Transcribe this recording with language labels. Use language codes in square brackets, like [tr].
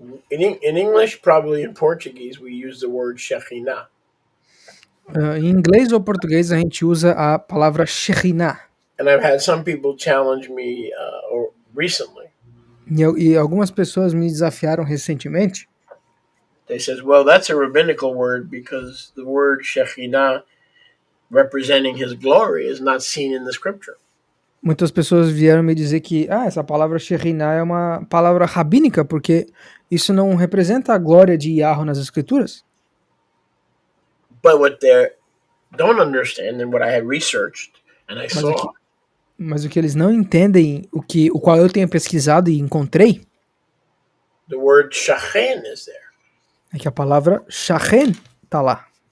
[en] In English, probably in Portuguese, we use the word Shekhinah. [pt] Em inglês ou português a gente usa a palavra Shekhinah. [en] And I've had some people challenge me recently. [pt] E algumas pessoas me desafiaram recentemente. [en] They says, well, that's a rabbinical word because the word Shekhinah representing his glory is not seen in the scripture. [pt] Muitas pessoas vieram me dizer que essa palavra Shekhinah é uma palavra rabínica porque isso não representa a glória de Yahweh nas escrituras. [en] But what they don't understand and what I had researched and I saw. [pt] Mas o que eles não entendem, o qual eu tenho pesquisado e encontrei, [en] the word shachen is there. [pt] É que a palavra shachen está lá.